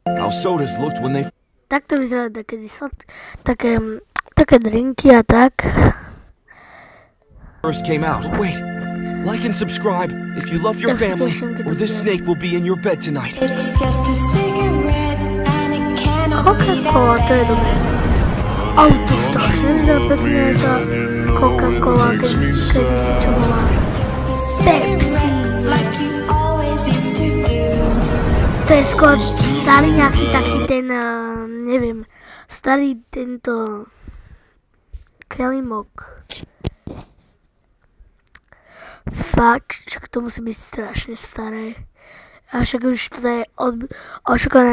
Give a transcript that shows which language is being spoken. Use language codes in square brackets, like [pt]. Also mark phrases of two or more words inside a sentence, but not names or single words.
[en] how sodas looked when they [sk] Takto vyzerá také drinky a tak. [en] first came out. Wait, like and subscribe if you love your family, or this snake will be in your bed tonight. It's just a cigarette and it cannot be [sk] Coca-Cola, to je dobré. Ale to strašne vyzerá pekne, tá Coca-Cola, kedysi čo bola Pepsi. [en] like you always used to do. [sk] To je skôr starý nejaký taký ten, neviem, starý tento kelimok. Fakt, však to musí byť strašne staré. A však už to je ošukané.